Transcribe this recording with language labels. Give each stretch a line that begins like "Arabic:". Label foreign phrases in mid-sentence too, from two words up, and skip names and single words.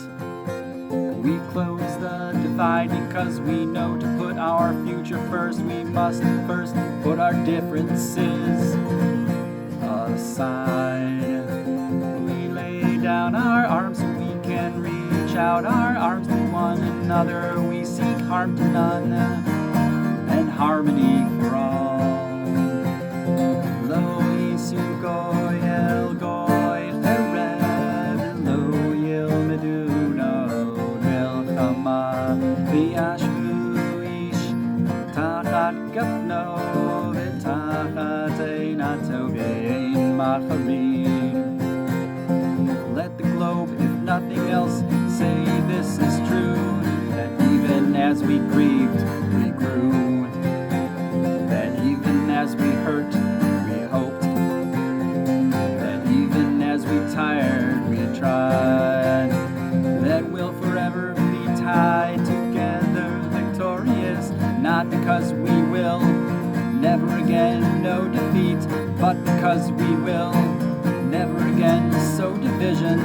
English: We close the divide because we know to put our future first, we must first put our differences aside. We lay down our arms so we can reach out our arms to one another. We seek harm to none and harmony for all.
Hebrew: לא ישא גוי אל גוי חרב לא ילמדו עוד מלחמה וישבו איש תחת גפנו ותחת תאנתו ואין מחריד.
English: Let the globe, if nothing else, say this is true, that even as we grieved, we grew, that even as we hurt, we hoped, that even as we tired, we tried, that we'll forever be tied together, victorious, not because we will never again know defeat, but because we will never again sow division.